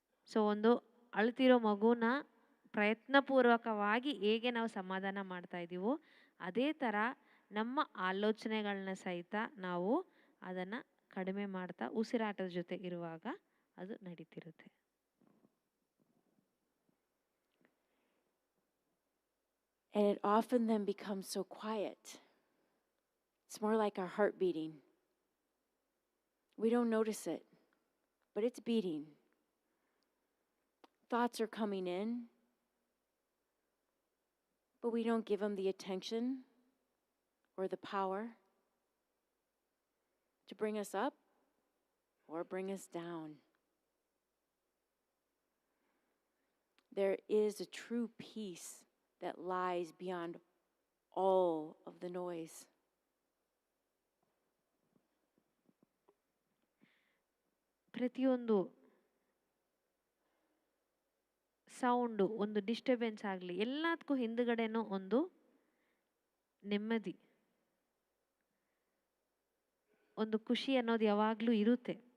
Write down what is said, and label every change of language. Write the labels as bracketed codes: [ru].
[kn] So ಒಂದು ಅಳ್ತಿರೋ ಮಗುನ ಪ್ರಯತ್ನಪೂರ್ವಕವಾಗಿ ಹೇಗೆ ನಾವು ಸಮಾಧಾನ ಮಾಡ್ತಾ ಇದ್ದೀವೋ, ಅದೇ ಥರ ನಮ್ಮ ಆಲೋಚನೆಗಳನ್ನ ಸಹಿತ ನಾವು ಅದನ್ನು ಕಡಿಮೆ ಮಾಡ್ತಾ ಉಸಿರಾಟದ ಜೊತೆ ಇರುವಾಗ ಅದು ನಡೀತಿರುತ್ತೆ. [en] And it often then becomes so quiet. It's more like our heart beating. We don't notice it, but it's beating. Thoughts are coming in, but we don't give them the attention or the power to bring us up or bring us down. There is a true peace that lies beyond all of the noise. [kn] ಪ್ರತಿಯೊಂದು sound, ಒಂದು disturbance ಆಗಲಿ, ಎಲ್ಲದಕ್ಕೂ ಹಿಂದುಗಡೆನೂ ಒಂದು ನೆಮ್ಮದಿ, ಒಂದು ಖುಷಿ ಅನ್ನೋದು ಯಾವಾಗಲೂ ಇರುತ್ತೆ.